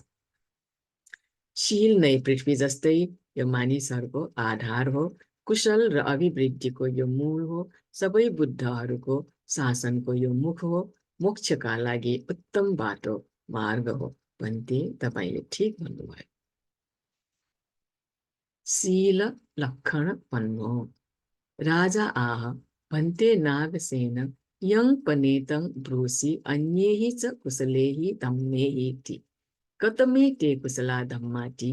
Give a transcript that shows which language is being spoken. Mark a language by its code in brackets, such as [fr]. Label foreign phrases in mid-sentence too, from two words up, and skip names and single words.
[ne] शील नै पृथ्वी जस्तै यो मानिसहरूको आधार हो। कुशल र अभिवृद्धिको यो मूल हो। सबै बुद्धहरूको शासनको यो मुख हो। मोक्षका लागि उत्तम बाटो मार्ग हो। भन्ते तपाईले ठीक भन्नुभयो। [pi] शील लक्षण पन्नो। राजा आह, भन्ते नागसेन, यं पनेतं ब्रूसि अन्यैः च कुशलैः धम्मैः। कतमे ते कुशला धम्माति।